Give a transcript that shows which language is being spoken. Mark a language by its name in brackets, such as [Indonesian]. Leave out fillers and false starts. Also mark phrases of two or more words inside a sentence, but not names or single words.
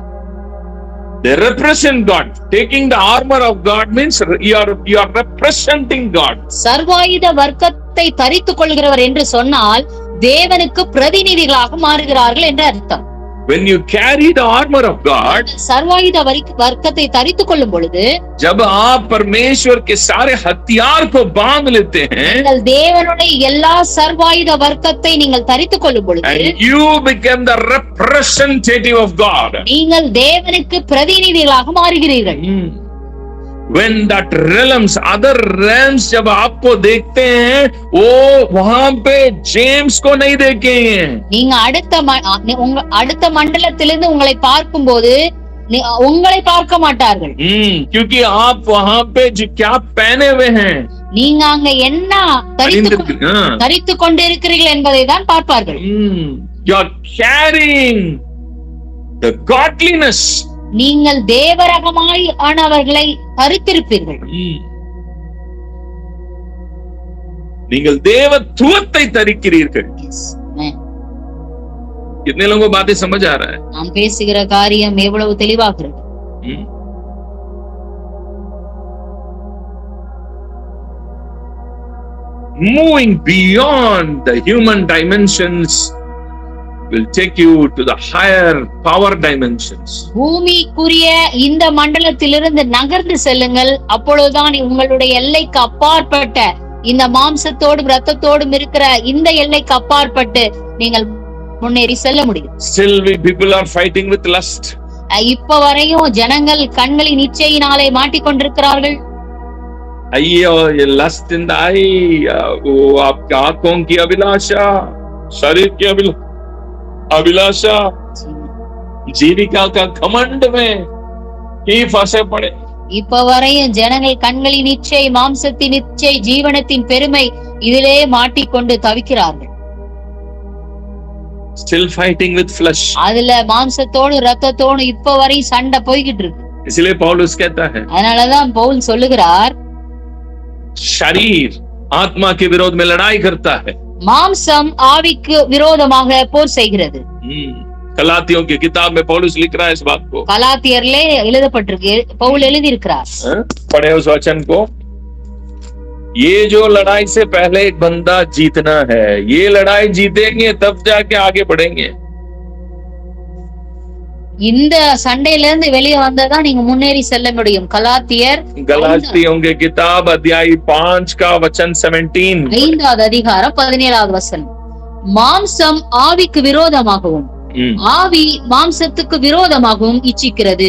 [English] They represent God. Taking the armor of God means you are representing God. [Tamil] சர்வாயுத வர்க்கத்தை தரித்துக் கொள்கிறவர் என்று சொன்னால் தேவனுக்கு பிரதிநிதிகளாக மாறுகிறார்கள் என்று அர்த்தம். [English] when you carry the armor of God, [Tamil] சர்வாயுத வர்க்கத்தை தரித்துக் கொள்ளும் பொழுது, [Hindi] जब आप परमेश्वर के सारे हथियार को बांध लेते हैं, [Tamil] நீங்கள் தேவனுடைய எல்லா சர்வாயுத வர்க்கத்தை நீங்கள் தரித்துக் கொள்ளும் பொழுது, [English] and you become the representative of God, [Tamil] நீங்கள் தேவனுக்கு பிரதிநிதிகளாக மாறுகிறீர்கள். [English] When that realms, other realms [Hindi] जब आपको देखते हैं, वो वहां पे जेम्स को नहीं देखेंगे. [Tamil] நீங்க அடுத்த மண்டலத்திலிருந்து உங்களை பார்க்கும்போது உங்களை பார்க்க மாட்டார்கள். [Hindi] क्योंकि आप वहां पे जो क्या पहने हुए हैं, [Tamil] நீங்க அங்க என்ன தரித்துக் கொண்டிருக்கிறீர்கள் என்பதை தான் பார்ப்பார்கள். [English] You are carrying the godliness. [Tamil] நீங்கள் தேவரகமாய் ஆனவர்களை தரித்திருப்பீர்கள். நீங்கள் தேவத்துவத்தை தரிக்கிறீர்கள். [Hindi] कितने लोगों को बातें समझ आ रहा है? [Tamil] நாம் பேசுகிற காரியம் எவ்வளவு தெளிவாகிறது. [English] Moving beyond the human dimensions will take you to the higher power dimensions. [Tamil] பூமிக்குரிய இந்த மண்டலத்திலிருந்து நகர்ந்து செல்லுங்கள். அப்பொழுதுதான் உங்களுடைய எல்லைக்கு அப்பாற்பட்ட இந்த மாம்சத்தோடும் இரத்தத்தோடும் இருக்கிற இந்த எல்லைக்கு அப்பாற்பட்டு நீங்கள் முன்னேறி செல்ல முடியும். [English] Still people are fighting with lust. [Tamil] இப்ப வரையும் ஜனங்கள் கண்களின் இச்சையினாலே மாட்டிக்கொண்டிருக்கிறார்கள். ஐயோ, [English] lust in the eye, [Hindi] वो आपकी आंखों की अभिलाषा, शरीर की अभिलाषा, जीविका का घमंड में ही फंसे पड़े. [Tamil] இப்ப வரையும் ஜனங்கள் கண்களின் இச்சை, மாம்சத்தின் இச்சை, ஜீவனத்தின் பெருமை இதிலே மாட்டிக்கொண்டு தவிக்கிறார்கள். [English] Still fighting with flesh. [Tamil] அதுல மாம்சத்தோடு இரத்தத்தோடு இப்ப வரை சண்டை போய்கிட்டு இருக்கு. [Hindi] इसलिए पौलुस कहता है, [Tamil] அதனாலதான் பவுல் சொல்லுகிறார், [Hindi] शरीर आत्मा के विरोध में लड़ाई करता है. [Tamil] மாம்சம் ஆவிக்கு விரோதமாக போர் செய்கிறது. [Hindi] गलातियों की किताब में पौलुस लिख रहा है इस बात को. [Tamil] கலாத்தியர்லே எழுதப்பட்டிருக்கு, பவுல் எழுதி இருக்கிறார். [Hindi] पढ़े उस वचन को. ये जो लड़ाई से पहले एक बंदा जीतना है, ये लड़ाई जीतेंगे तब जाके आगे बढ़ेंगे. [Tamil] இந்த சண்டையில இருந்து வெளியே வந்தாதான் நீங்க முன்னேறி செல்ல முடியும். [Hindi] गलातियों की किताब अध्याय 5 का वचन 17. [Tamil] 5வது அதிகாரம் 17வது வசனம். மாம்சம் ஆவிக்கு விரோதமாகவும் ஆவி மாம்சத்துக்கு விரோதமாகவும் இச்சிக்கிறது.